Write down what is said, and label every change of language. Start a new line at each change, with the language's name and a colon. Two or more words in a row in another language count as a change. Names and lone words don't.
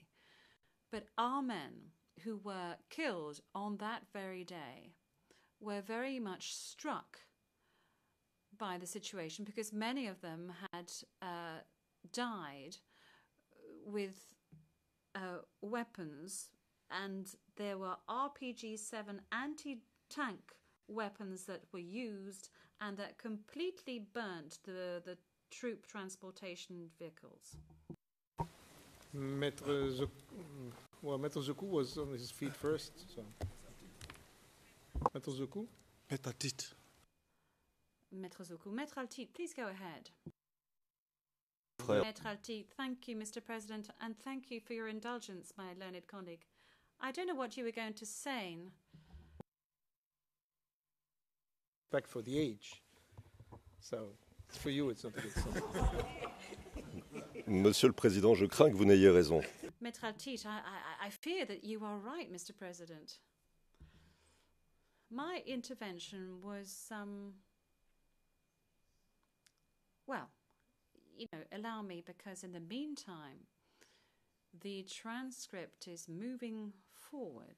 English: But our men who were killed on that very day were very much struck by the situation, because many of them had died with weapons, and there were RPG-7 anti-tank weapons that were used and that completely burnt the troop transportation vehicles. Maître Zokou was on his feet first. So. Maître Zokou? Maître Altit. Maître Zokou. Maître Altit, please go ahead. Frère. Maître Altit, thank you, Mr. President, and thank you for your indulgence, my learned colleague. I don't know what you were going to say. Respect for the age. So, for you, it's not a good sign.
French: Monsieur le Président, je crains que vous n'ayez raison.
English: Maître Altit, I fear that you are right, Mr. President. My intervention was, well, allow me, because in the meantime, the transcript is moving forward.